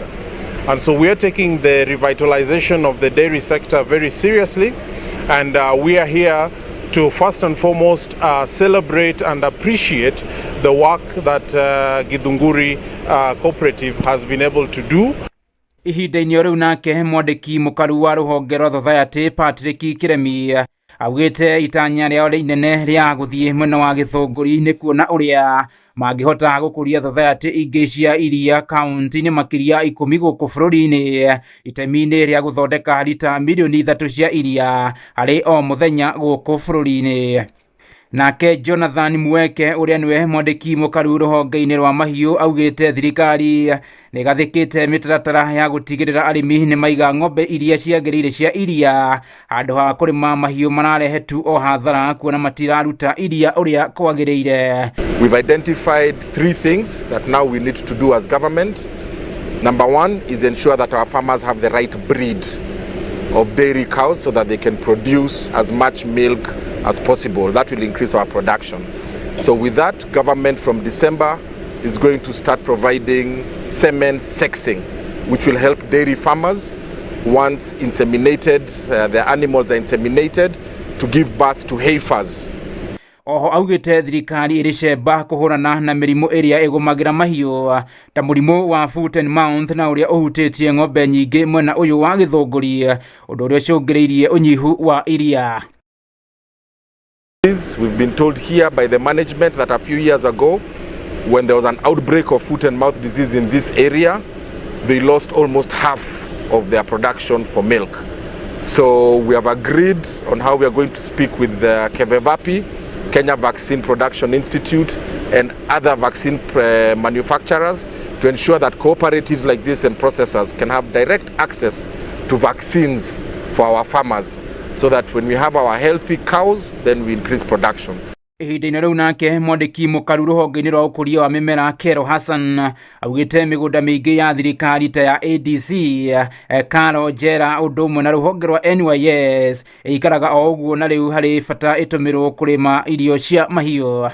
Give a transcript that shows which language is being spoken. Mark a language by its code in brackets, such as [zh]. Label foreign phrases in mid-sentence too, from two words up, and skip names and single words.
[en] And so we are taking the revitalization of the dairy sector very seriously, and we are here to first and foremost celebrate and appreciate the work that Githunguri Cooperative has been able to do. [ki] Ihinda-ini riu nake mwandiki mukaru wa ruhonge rwa society Patrick Kiremi augite itanya rĩao rĩnene rĩa gũthiĩ mwena wa Gĩthũngũri nĩ kuona ũrĩa mangĩhota gũkũria society ingĩ cia iria kaunti-inĩ makĩria 10 gũkũ bũrũri-inĩ itemi-inĩ rĩa gũthondeka lita milioni 3 cia iria harĩ o mũthenya gũkũ bũrũri-inĩ. Nake Jonathan Mweke ũrĩa nĩwe mwandĩki mũkaru rũhonge-inĩ rwa mahiũ augĩte thirikari nĩ gathĩkĩte mĩtaratara ya gũtigĩrĩra arĩmi nĩ maiga ng'ombe iria ciagĩrĩire cia iria handũ ha kũrĩma mahiũ mararehe tu o hathara kuona matiraruta iria ũrĩa kwagĩrĩire. [en] We've identified 3 things that now we need to do as government. Number 1 is ensure that our farmers have the right breed of dairy cows so that they can produce as much milk as possible. That will increase our production. So with that, government from December is going to start providing semen sexing, which will help dairy farmers once inseminated, the animals are inseminated, to give birth to heifers. [ki] Oho augite thirikari iricemba kuhurana na mirimu ĩrĩa ĩgũmagĩra mahiũ ta mũrimũ wa [en] foot and mouth [ki] na ũrĩa ũhutĩtie ng'ombe nyingĩ mwena ũyũ wa Gĩthũngũri ũndũ ũrĩa ũcũngĩrĩirie ũnyihu wa iria. [en] We've been told here by the management that a few years ago, when there was an outbreak of foot and mouth disease in this area, they lost almost half of their production for milk. So we have agreed on how we are going to speak with the Kevevapi, Kenya Vaccine Production Institute, and other vaccine manufacturers to ensure that cooperatives like this and processors can have direct access to vaccines for our farmers, so that when we have our healthy cows, then we increase production. [ki] Ihinda-inĩ rĩu nake mwandĩki mũkaru rũhonge-inĩ rwa ũkũria wa mĩmera Kero Hassan augĩte mĩgũnda mĩingĩ ya thirikari ta ya ADC, Karo, Jera, ũndũ ũmwe na rũhonge rwa NYS ĩikaraga o ũguo na rĩu harĩ bata ĩtũmĩrwo kũrĩma irio cia mahiũ.